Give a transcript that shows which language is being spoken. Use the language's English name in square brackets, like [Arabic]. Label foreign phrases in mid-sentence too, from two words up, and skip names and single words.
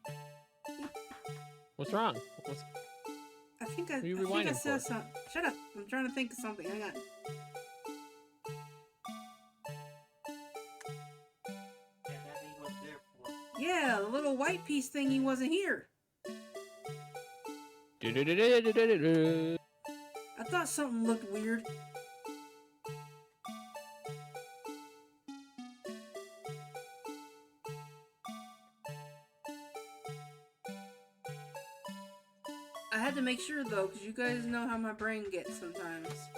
[English] What's wrong? I think What are you I rewinding said for? something. Shut up! I'm trying to think of something. Hang on. Yeah, that he was there for. Yeah, the little white piece thing. He wasn't here. Du-du-du-du-du-du-du. I thought something looked weird. I had to make sure though, because you guys know how my brain gets sometimes.